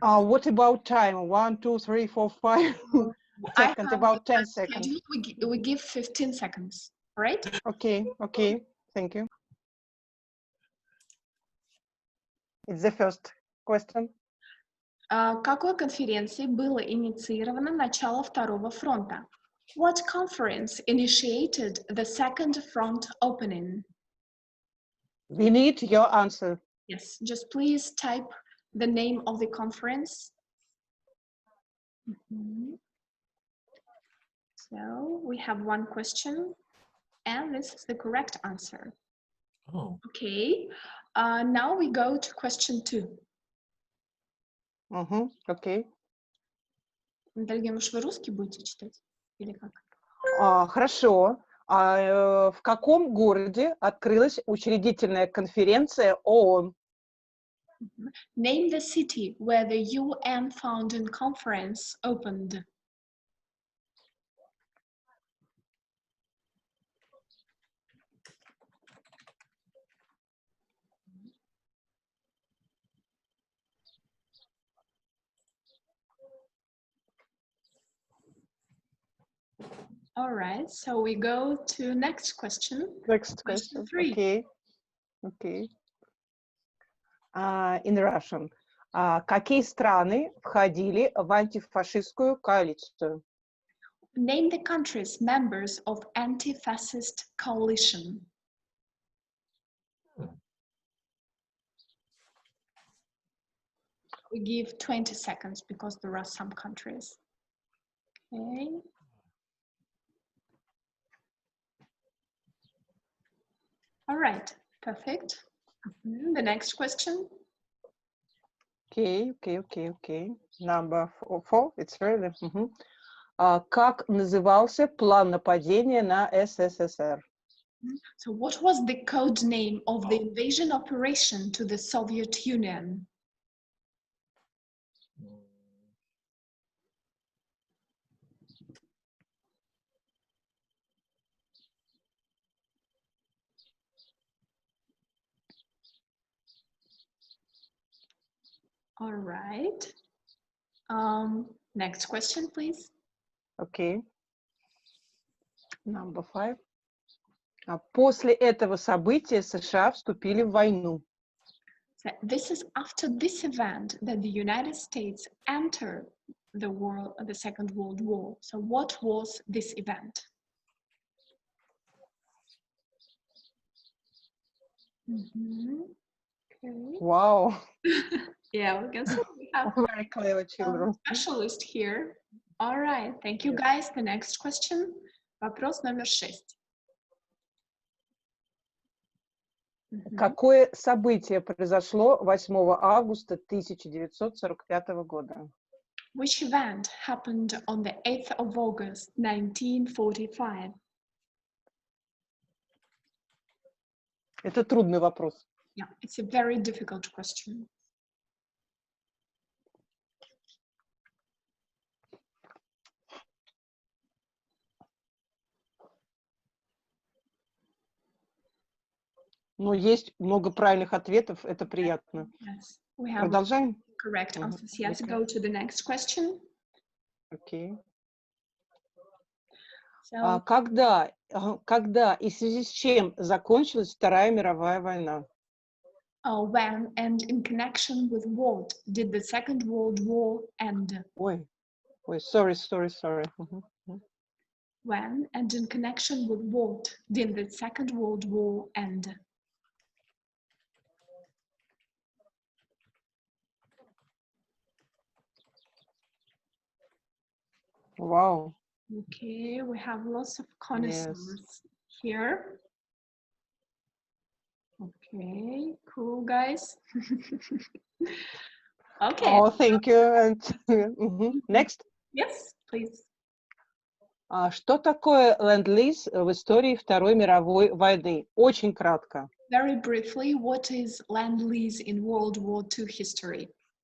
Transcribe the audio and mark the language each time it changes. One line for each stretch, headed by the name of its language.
English: What about time? 1, 2, 3, 4, 5 seconds, about 10 seconds. We give 15 seconds, right? Okay, okay, thank you. It's the first question.
Russian: Какой конференцией было инициировано начало Второго фронта?
English: What conference initiated the second front opening? We need your answer. Yes, just please type the name of the conference. So we have one question, and this is the correct answer. Oh. Okay, now we go to question 2. Okay.
Russian: Наталья, может, вы русский будете читать? Или как? Хорошо. В каком городе открылась учредительная конференция ООН?
English: Name the city where the UN founding conference opened. All right, so we go to next question. Next question. 3. Okay. Okay. In Russian.
Russian: Какие страны входили в антифашистскую коалицию?
English: Name the countries members of anti-fascist coalition. We give 20 seconds because there are some countries. Okay. All right, perfect. The next question. Okay. Number 4, it's really.
Russian: Как назывался план нападения на СССР?
English: So what was the code name of the invasion operation to the Soviet Union? All right. Next question, please. Okay. Number 5.
Russian: После этого события США вступили в войну.
English: So this is after this event that the United States entered the Second World War. So what was this event? Okay. Wow. Yeah, we can see we have Very clever a children. specialist here. All right, thank you guys. The next question.
Russian: Вопрос номер 6. Какое событие произошло 8 августа 1945 года?
English: Which event happened on the 8th of August 1945?
Russian: Это трудный вопрос.
English: Yeah, it's a very difficult question.
Russian: Но есть много правильных ответов, это приятно.
English: Yes, we have
Russian: Продолжаем?
English: correct answers. Yes, Okay. go to the next question. Окей. So,
Russian: Когда и в связи с чем закончилась Вторая мировая война?
English: when and in connection with what did the Second World War end? Ой, sorry. When and in connection with what did the Second World War end? Вау. Okay, we have lots of connoisseurs here. Okay, cool, guys. Okay. Oh, thank you. And next. Yes, please.
Russian: Что такое ленд-лиз в истории Второй мировой войны? Очень кратко.
English: Very briefly, what is Lend-Lease in World War II history?